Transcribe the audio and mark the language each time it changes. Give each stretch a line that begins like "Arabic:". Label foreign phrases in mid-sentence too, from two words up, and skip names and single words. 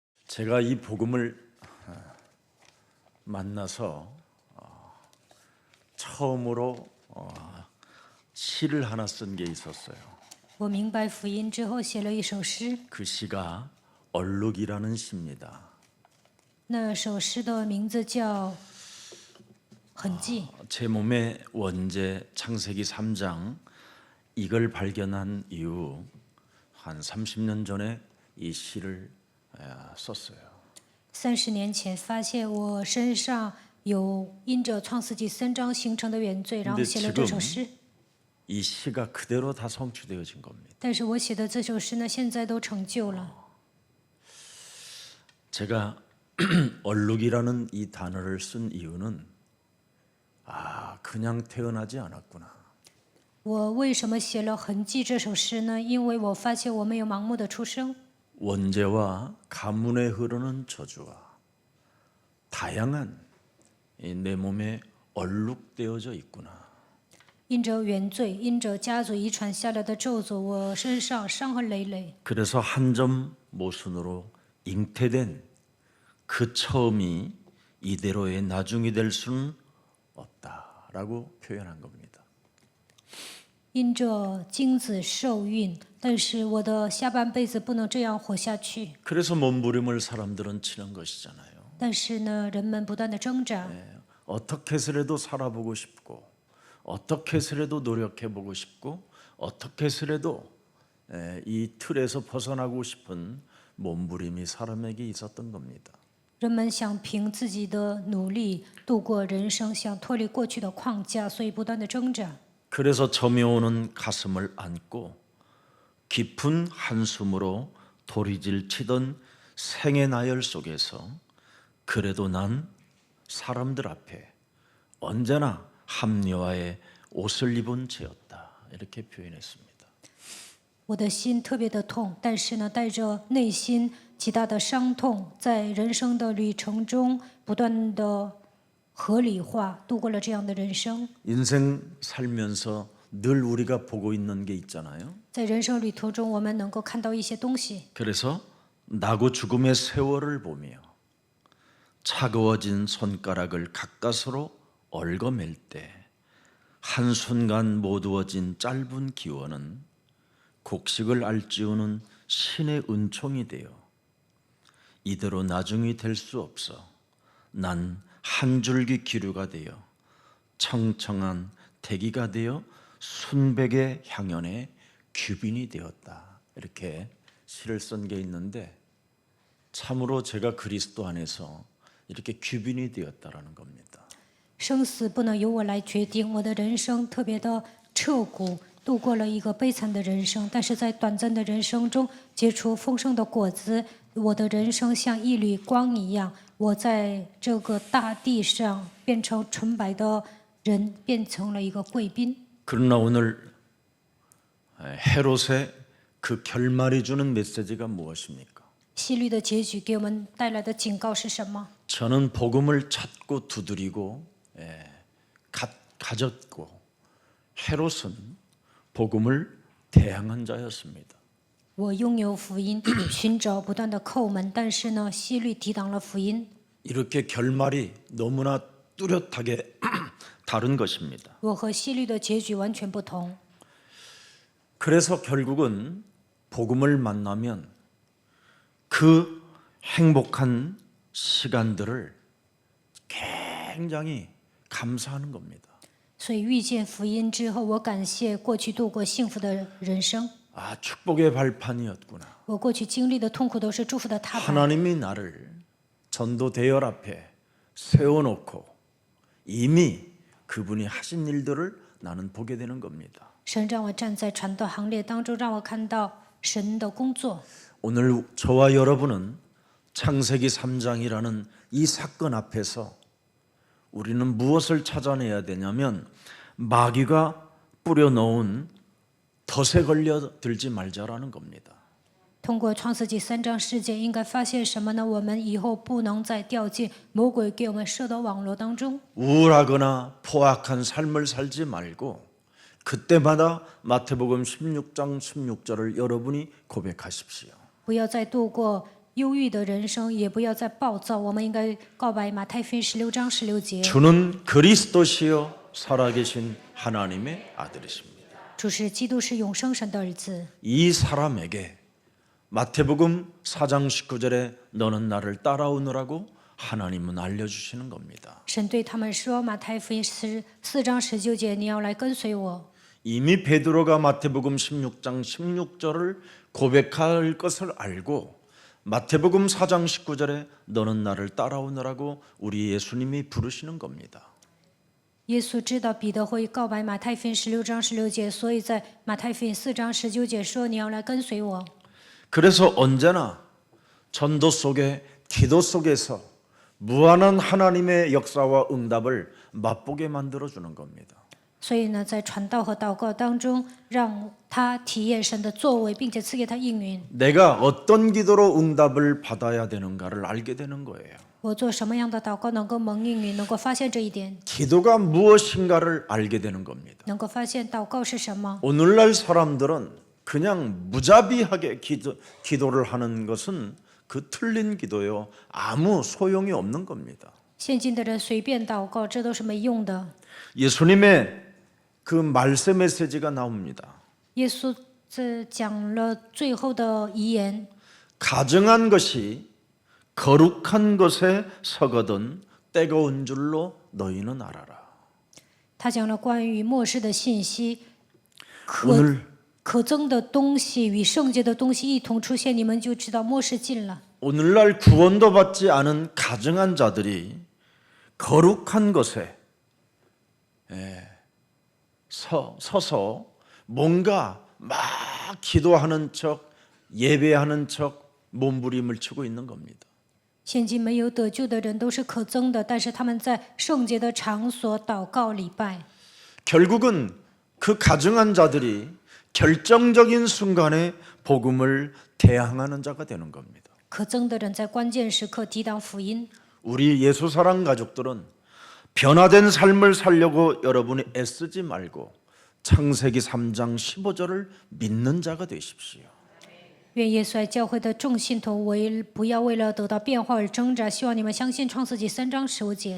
Korean: 제가 이 복음을 만나서 처음으로 시를 하나 쓴 게 있었어요.
Chinese: 我明白福音之后，写了一首诗。
Korean: 그 시가 얼룩이라는 시입니다.
Chinese: 那首诗的名字叫《痕迹》。
Korean: 제 몸의 원제 창세기 3장 이걸 발견한 이후 한 30년 전에 이 시를 썼어요.
Chinese: 30 年前发现我身上有因着创世纪3章形成的原罪，然后写了这首诗。
Korean: 이 시가 그대로 다 성취되어진 겁니다.
Chinese: 但是我写的这首诗呢，现在都成就了。
Korean: 제가 얼룩이라는 이 단어를 쓴 이유는 그냥 태어나지 않았구나.
Chinese: 我为什么写了《痕迹》这首诗呢？因为我发现我没有盲目的出生。
Korean: 원죄와 가문에 흐르는 저주와 다양한 내 몸에 얼룩되어져 있구나.
Chinese: 因着原罪，因着家族遗传下来的咒诅，我身上伤痕累累。
Korean: 그래서 한 점 모순으로 잉태된 그 처음이 이대로의 나중이 될 수는 없다라고 표현한 겁니다.
Chinese: 因着精子受孕，但是我的下半辈子不能这样活下去。
Korean: 그래서 몸부림을 사람들은 치는 것이잖아요.
Chinese: 但是呢，人们不断的挣扎，
Korean: 어떻게 해서라도 살아보고 싶고 어떻게 해서라도 노력해보고 싶고 어떻게 해서라도 이 틀에서 벗어나고 싶은 몸부림이 사람에게 있었던 겁니다.
Chinese: 人们想凭自己的努力度过人生，想脱离过去的框架，所以不断的挣扎。
Korean: 그래서 점이 오는 가슴을 안고 깊은 한숨으로 도리질 치던 생의 나열 속에서 그래도 난 사람들 앞에 언제나 합리화의 옷을 입은 채였다. 이렇게 표현했습니다.
Chinese: 我的心特别的痛，但是呢，带着内心极大的伤痛，在人生的旅程中不断的合理化，度过了这样的人生。
Korean: 인생 살면서 늘 우리가 보고 있는 게 있잖아요.
Chinese: 在人生旅途中，我们能够看到一些东西。
Korean: 그래서 나고 죽음의 세월을 보며 차가워진 손가락을 가까스로 얽어맬 때 한순간 모두어진 짧은 기원은 곡식을 알찌우는 신의 은총이 되어 이대로 나중이 될 수 없어 난 한 줄기 기류가 되어 청청한 대기가 되어 순백의 향연의 규빈이 되었다. 이렇게 시를 쓴 게 있는데 참으로 제가 그리스도 안에서 이렇게 규빈이 되었다라는 겁니다.
Chinese: 生死不能由我来决定，我的人生特别的彻骨，度过了一个悲惨的人生，但是在短暂的人生中结出丰盛的果子。我的人生像一缕光一样，我在这个大地上变成纯白的人，变成了一个贵宾。
Korean: 그러나 오늘 헤롯의 그 결말이 주는 메시지가 무엇입니까?
Chinese: 希律的结局给我们带来的警告是什么？
Korean: 저는 복음을 찾고 두드리고 가졌고 헤롯은 복음을 대항한 자였습니다.
Chinese: 我拥有福音，寻找不断的叩门，但是呢，希律抵挡了福音。
Korean: 이렇게 결말이 너무나 뚜렷하게 다른 것입니다.
Chinese: 我和希律的结局完全不同。
Korean: 그래서 결국은 복음을 만나면 그 행복한 시간들을 굉장히 감사하는 겁니다.
Chinese: 所以遇见福音之后，我感谢过去度过幸福的人生。
Korean: 축복의 발판이었구나.
Chinese: 我过去经历的痛苦都是祝福的踏板。
Korean: 하나님이 나를 전도 대열 앞에 세워놓고 이미 그분이 하신 일들을 나는 보게 되는 겁니다.
Chinese: 神让我站在传道行列当中，让我看到神的工作。
Korean: 오늘 저와 여러분은 창세기 3장이라는 이 사건 앞에서 우리는 무엇을 찾아내야 되냐면 마귀가 뿌려놓은 덫에 걸려들지 말자라는 겁니다.
Chinese: 通过创世纪3章事件，应该发现什么呢？我们以后不能再掉进魔鬼给我们设的网络当中。
Korean: 우울하거나 포악한 삶을 살지 말고 그때마다 마태복음 16장 16절을 여러분이 고백하십시오.
Chinese: 不要再度过忧郁的人生，也不要再暴躁。我们应该告白马太福音16章16节。
Korean: 주는 그리스도시요 살아계신 하나님의 아들이십니다.
Chinese: 主是基督，是永生神的儿子。
Korean: 이 사람에게 마태복음 4장 19절에 너는 나를 따라오느라고 하나님은 알려주시는 겁니다.
Chinese: 神对他们说，马太福音14章19节，你要来跟随我。
Korean: 이미 베드로가 마태복음 16장 16절을 고백할 것을 알고 마태복음 4장 19절에 너는 나를 따라오느라고 우리 예수님이 부르시는 겁니다.
Chinese: 耶稣知道彼得会告白马太福音16章16节，所以在马太福音4章19节说，你要来跟随我。
Korean: 그래서 언제나 전도 속에 기도 속에서 무한한 하나님의 역사와 응답을 맛보게 만들어 주는 겁니다.
Chinese: 所以呢，在传道和祷告当中，让他体验神的作为，并且赐给他应允。
Korean: 내가 어떤 기도로 응답을 받아야 되는가를 알게 되는 거예요.
Chinese: 我做什么样的祷告能够蒙应允，能够发现这一点，
Korean: 기도가 무엇인가를 알게 되는 겁니다.
Chinese: 能够发现祷告是什么。
Korean: 오늘날 사람들은 그냥 무자비하게 기도를 하는 것은 그 틀린 기도요. 아무 소용이 없는 겁니다.
Chinese: 现今的人随便祷告，这都是没用的。
Korean: 예수님의 그 말세 메시지가 나옵니다.
Chinese: 耶稣这讲了最后的遗言，
Korean: 가증한 것이 거룩한 것에 서거든 때가 온 줄로 너희는 알아라.
Chinese: 他讲了关于末世的信息，
Korean: 오늘
Chinese: 可憎的东西与圣洁的东西一同出现，你们就知道末世近了。
Korean: 오늘날 구원도 받지 않은 가증한 자들이 거룩한 것에 서서 뭔가 막 기도하는 척 예배하는 척 몸부림을 치고 있는 겁니다.
Chinese: 现今没有得救的人都是可憎的，但是他们在圣洁的场所祷告礼拜。
Korean: 결국은 그 가증한 자들이 결정적인 순간에 복음을 대항하는 자가 되는 겁니다.
Chinese: 可憎的人在关键时刻抵挡福音。
Korean: 우리 예수사랑 가족들은 변화된 삶을 살려고 여러분이 애쓰지 말고 창세기 3장 15절을 믿는 자가 되십시오.
Chinese: 愿耶稣爱教会的众信徒不要为了得到变化而挣扎，希望你们相信创世纪3章15节。